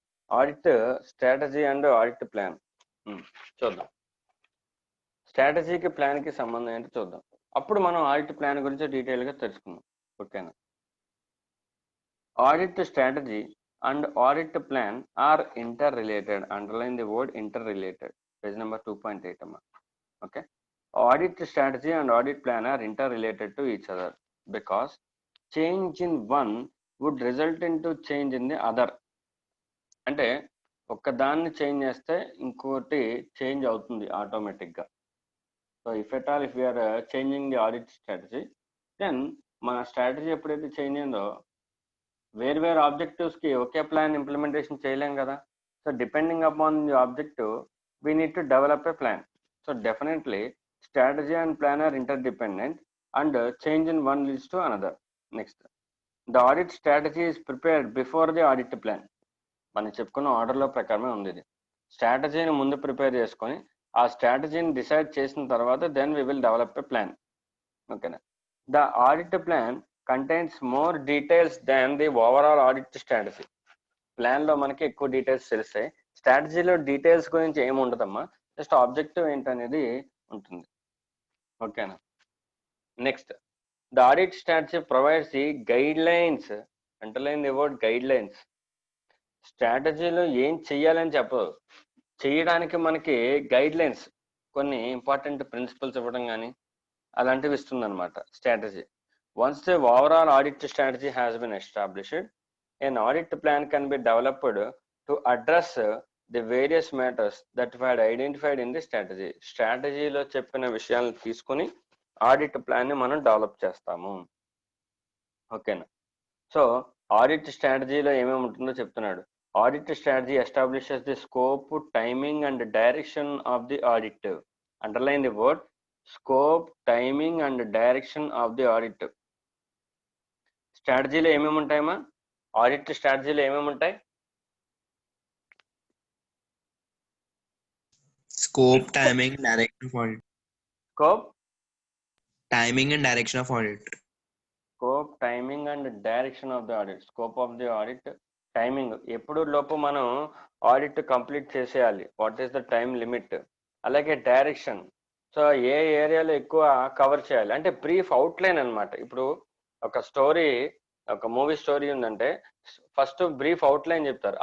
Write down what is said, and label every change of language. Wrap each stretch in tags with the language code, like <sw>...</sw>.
<en>Audit strategy and audit plan</en> <te>చూద్దాం. స్ట్రాటజీకి ప్లాన్కి సంబంధం ఏంటో చూద్దాం. అప్పుడు మనం ఆడిట్ ప్లాన్ గురించి డీటెయిల్గా తెలుసుకుందాం. ఓకేనా?</te> <en>Audit strategy and audit plan are interrelated. Underline the word interrelated. Page number 2.8</en> <te>అమ్మా.</te> <en>Okay, audit strategy and audit plan are interrelated to each other because change in one would result into change in the other.</en> <te>అంటే ఒక్కదాన్ని change చేస్తే ఇంకోటి change అవుతుంది ఆటోమేటిక్గా.</te> <en>so if at all if we are changing the audit strategy, then</en> <te>మన strategy ఎప్పుడైతే change అయిందో వేరు ఆబ్జెక్టివ్స్కి ఒకే ప్లాన్ ఇంప్లిమెంటేషన్ చేయలేం కదా.</te> <en>So depending upon the objective we need to develop a plan. So definitely strategy and plan are interdependent and change in one leads to another. Next, the audit strategy is prepared before the audit plan.</en> <te>మనం చెప్పుకున్న ఆర్డర్లో ప్రకారమే ఉంది ఇది. స్ట్రాటజీని ముందు prepare చేసుకొని ఆ స్ట్రాటజీని decide చేసిన తర్వాత</te> <en>Then we will develop a plan.</en> <te>ఓకేనా?</te> <en>The audit plan contains more details than the overall audit strategy.</en> <te>ప్లాన్లో మనకి ఎక్కువ డీటెయిల్స్ తెలుస్తాయి. స్ట్రాటజీలో డీటెయిల్స్ గురించి ఏమి ఉండదమ్మా, జస్ట్ ఆబ్జెక్టివ్ ఏంటనేది ఉంటుంది. ఓకేనా?</te> <en>Next, the audit strategy provides the guidelines. Underline the word guidelines.</en> <te>స్ట్రాటజీలో ఏం చెయ్యాలని చెప్పదు, చేయడానికి మనకి గైడ్ లైన్స్, కొన్ని ఇంపార్టెంట్ ప్రిన్సిపల్స్ ఇవ్వడం కానీ అలాంటివి ఇస్తుంది అనమాట strategy.</te> <en>Once the overall audit strategy has been established, an audit plan can be developed to address the various matters that we had identified in the strategy.</en> <te>స్ట్రాటజీలో చెప్పిన విషయాలను తీసుకుని ఆడిట్ ప్లాన్ ని మనం డెవలప్ చేస్తాము. ఓకేనా? సో ఆడిట్ స్ట్రాటజీలో ఏమేమి ఉంటుందో చెప్తున్నాడు.</te> <en>Audit strategy establishes the scope, timing and direction of the audit. Underline the word scope, timing and direction of the audit.</en> <te>స్ట్రాటజీలో ఏమేమి ఉంటాయమ్మా? ఆడిట్ స్ట్రాటజీలో ఏమేమి ఉంటాయి?</te> <en>Scope, timing, direction of audit. Scope, Timing and direction of audit. Scope, timing and direction of the audit. Scope of the audit, timing.</en> <te>ఎప్పుడు లోపు మనం audit complete చేసేయాలి,</te> <en>What is the time limit.</en> <te>అలాగే direction, so ఏ ఏరియాలో ఎక్కువ cover చేయాలి అంటే brief outline అనమాట. ఇప్పుడు ఒక స్టోరీ, ఒక మూవీ స్టోరీ ఉందంటే ఫస్ట్ బ్రీఫ్ అవుట్లైన్ చెప్తారు.</te>